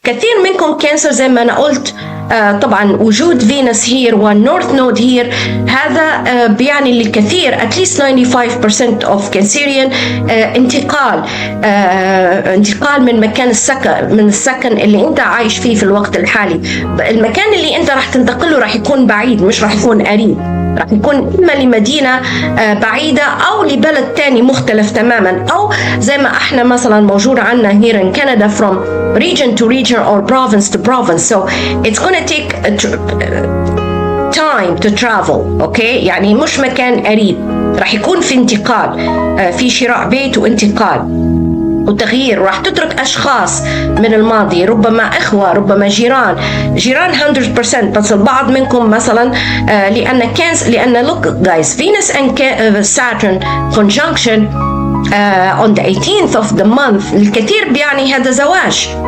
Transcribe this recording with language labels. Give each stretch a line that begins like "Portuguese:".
Arabic: كثير منكم كانسر زي ما أنا قلت طبعا وجود فينوس هير والنورث نود هير هذا بيعني للكثير
English: at least 95% of Cancerian
Arabic: انتقال من مكان السكن اللي انت عايش فيه في الوقت الحالي. المكان اللي انت راح تنتقله راح يكون بعيد، مش راح يكون قريب، راح يكون إما لمدينة بعيدة أو لبلد تاني مختلف تماما، أو زي ما احنا مثلا موجود عنا
English: here in Canada from region to region or province to province. So it's gonna take time to travel.
Arabic: okay, يعني مش مكان قريب، راح يكون في انتقال، في شراء بيت وانتقال وتغيير. راح تترك أشخاص من الماضي، ربما إخوة، ربما جيران 100%. بس البعض منكم مثلا لأن
English: look guys, Venus and Saturn conjunction on the 18th of the month
Arabic: الكثير بيعني هذا زواج.